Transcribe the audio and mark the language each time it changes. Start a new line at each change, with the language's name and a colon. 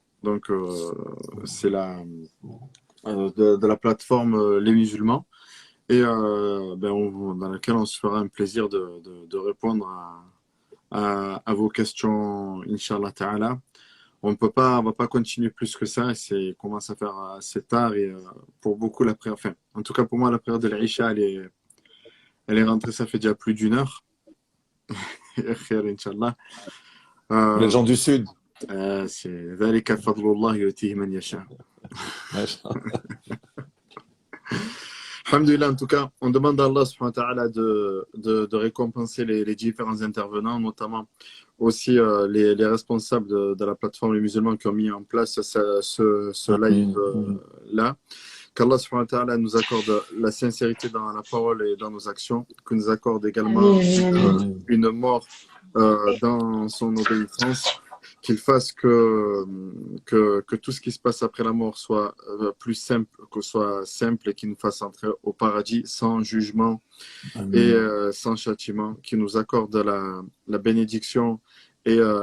French: Donc, c'est de la plateforme Les Musulmans, et dans laquelle on se fera un plaisir de répondre à vos questions, Inch'Allah Ta'ala. On va pas continuer plus que ça. C'est commence à faire assez tard, et pour beaucoup la prière, enfin, en tout cas pour moi, la prière de l'Isha, elle est rentrée, ça fait déjà plus d'1 heure. Inch'Allah. Les gens du Sud. C'est
Arabic: ذلك فضل الله يؤتيه من يشاء.
French: Alhamdulillah, en tout cas, on demande à Allah subhanahu wa ta'ala de récompenser les différents intervenants, notamment aussi les responsables de la plateforme Les Musulmans qui ont mis en place ce live-là. Qu'Allah subhanahu wa ta'ala nous accorde la sincérité dans la parole et dans nos actions, que nous accorde également une mort dans son obéissance, qu'il fasse que tout ce qui se passe après la mort soit plus simple, que soit simple, et qu'il nous fasse entrer au paradis sans jugement et sans châtiment, qu'il nous accorde la bénédiction et